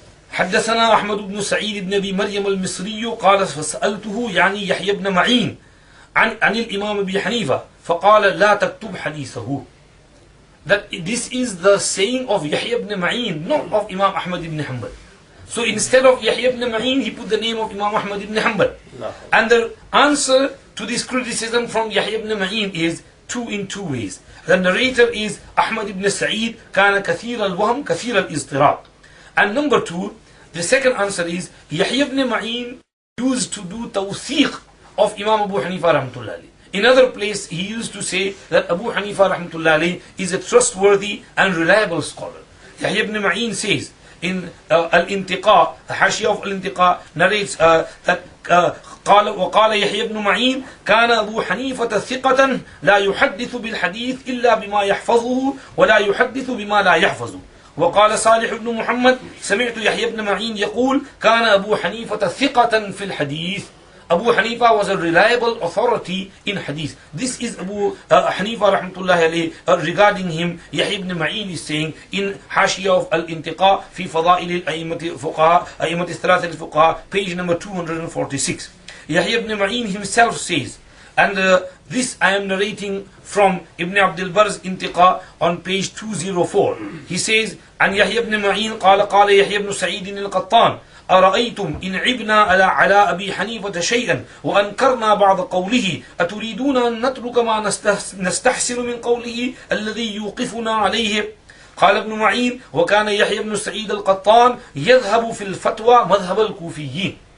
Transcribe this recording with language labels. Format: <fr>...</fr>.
<ar>حدثنا أحمد بن سعيد بن أبي مريم المصري قال فسألته يعني يحيى بن معين عن الإمام أبي حنيفة فقال لا تكتب حديثه.</ar> <en>That this is the saying of Yahya ibn Ma'in, not of Imam Ahmad ibn Hanbal. So instead of Yahya ibn Ma'in, he put the name of Imam Ahmad ibn Hanbal. And the answer to this criticism from Yahya ibn Ma'in is in two ways. The narrator is Ahmad ibn Sa'id,</en> <ar>كان كثير الوهم كثير الاضطراب.</ar> <en>And number two, the second answer is Yahya ibn Ma'in used to do tawthiq of Imam Abu Hanifah rahmatullahi. In other place, he used to say that Abu Hanifah rahmatullahi is a trustworthy and reliable scholar. Yahya ibn Ma'in says in Al-Intiqa, the Hashiyah of Al-Intiqa narrates that</en> <ar>وقال يحيى بن معين كان أبو حنيفة ثقة لا يحدث بالحديث إلا بما يحفظه ولا يحدث بما لا يحفظه. وقال صالح بن محمد سمعت يحيى بن معين يقول كان أبو حنيفة ثقة في الحديث.</ar> <en>Abu Hanifa was a reliable authority in hadith. This is Abu Hanifa rahmatullahi alayhi. Regarding him, Yahya ibn Ma'in is saying in Hashiyah of Al-Intiqa fi Fada'il al-A'immat al-Fuqaha, A'immat al-Thalath al-Fuqaha, page number 246. Yahya ibn Ma'in himself says, and this I am narrating from Ibn Abdul Barr's Intiqa on page 204. He says,</en> <ar>عن يحيى بن معين قال يحيى بن سعيد القطان أرأيتم إن عبنا على أبي حنيفة شيئا وأنكرنا بعض قوله أتريدون أن نترك ما نستحسن من قوله الذي يوقفنا عليه. قال ابن معين وكان يحيى بن سعيد القطان يذهب في الفتوى مذهب الكوفيين.</ar>